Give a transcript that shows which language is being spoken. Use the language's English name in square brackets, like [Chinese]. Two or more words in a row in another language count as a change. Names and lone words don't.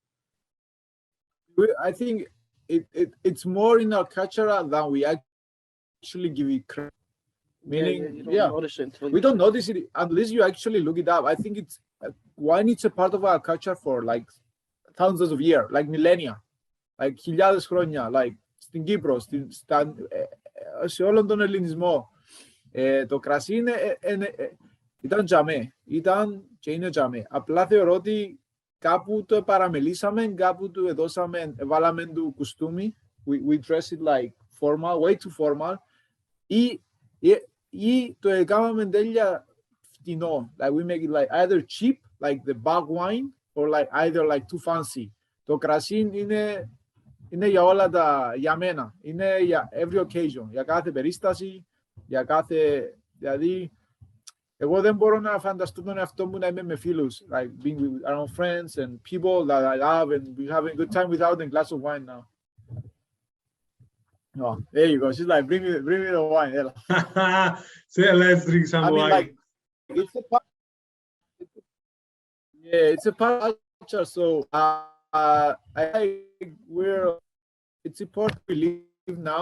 [English] I think it's more in our culture than we actually give it credit. Meaning, you don't notice it we don't notice it unless you actually look it up. I think it's wine. It's a part of our culture for like thousands of years, like millennia, like [Greek] χιλιάδες χρόνια, [English] like [Greek] στην Κύπρο, σε όλον τον ελληνισμό. Το κρασί ήταν τζαμέ, ήταν και είναι τζαμέ. Απλά θεωρώ ότι κάπου το παραμελήσαμε, κάπου του εδώσαμε, βάλαμε του κουστούμι. [English] We dress it like formal, way too formal. [Greek] Ή το έκαναμε τέλεια φτηνό. [English] Like we make it like either cheap, like the bag wine, or like either like too fancy. [Greek] Το κρασί είναι για όλα για μένα. Είναι για [English] every occasion, [Greek] για κάθε περίσταση, για κάθε, δηλαδή, εγώ δεν μπορώ να φανταστώ τον εαυτό μου να είμαι με φίλους, [English] like being with our own friends and people that I love and we having a good time without a glass of wine now. Oh, there you go. She's like, bring me the wine. So let's drink some wine. Like, it's a part. Yeah, it's a part of culture. So it's important we live now.